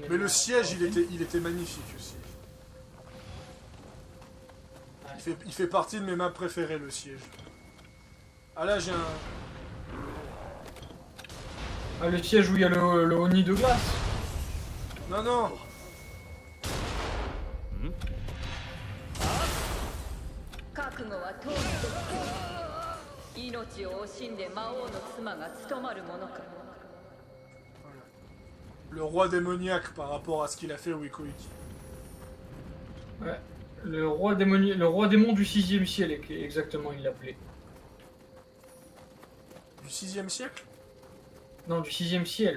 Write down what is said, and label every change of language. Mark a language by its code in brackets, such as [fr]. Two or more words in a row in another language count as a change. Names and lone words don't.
[fr] Mais le siège, il était magnifique aussi. Il fait partie de mes maps préférées, le siège. Ah là, j'ai un... Ah, le siège où il y a le Oni de glace. Non, non. [ja] 覚悟は通る命を惜しんで魔王の妻が務まるものか [fr] Le roi démoniaque par rapport à ce qu'il a fait au Ikoiki. Ouais. Le roi démon du 6ème ciel, exactement, il l'appelait. Du 6e siècle? Non, du 6ème ciel.